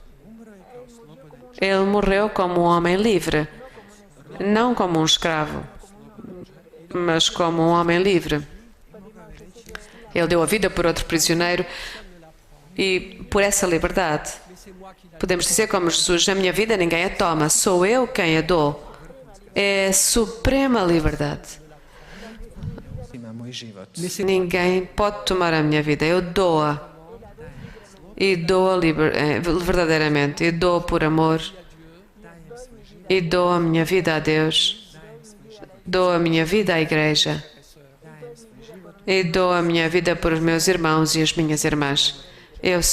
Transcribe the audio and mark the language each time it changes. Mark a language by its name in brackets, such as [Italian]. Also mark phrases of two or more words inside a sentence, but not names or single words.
[Portuguese] Ele morreu como um homem livre, não como um escravo, mas como um homem livre. Ele deu a vida por outro prisioneiro e por essa liberdade. Podemos dizer como Jesus, a minha vida ninguém a toma, sou eu quem a dou. É a suprema liberdade. [Croatian] ima moj život. [Portuguese] Ninguém pode tomar a minha vida, eu dou-a. E dou-a verdadeiramente, e dou por amor. E dou a minha vida a Deus. Dou a minha vida à igreja. E dou a minha vida por meus irmãos e as minhas irmãs.